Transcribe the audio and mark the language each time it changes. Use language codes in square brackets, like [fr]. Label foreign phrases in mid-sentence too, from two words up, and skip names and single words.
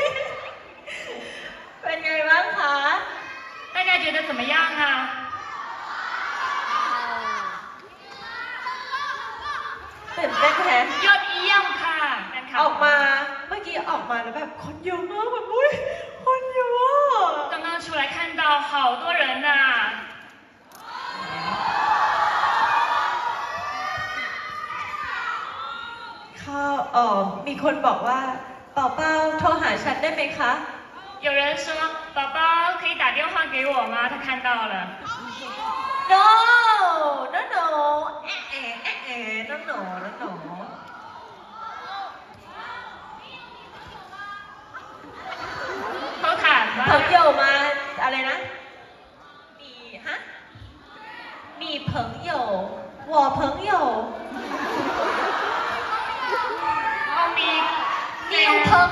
[th] เป็นไงบ้างคะ [zh] 大家觉得怎么样啊 [th] ตื่นเต้นแท้ยอดเยี่ยมค่ะออกมาเมื่อกี้ออกมาแล้วแบบคนเยอะมากแบบอุ้ยคนเยอะ [zh] 刚刚出来看到好多人呐 [th] มีคนบอกว่าเป่าเป่าโทรหาฉันได้ไหมคะ [zh] 有人说宝宝可以打电话给我吗他看到了 [en] no no no no no no no [th] เขาถามว่า [zh] 朋友吗 [th] อะไรนะมี [zh] 朋友我朋友你有朋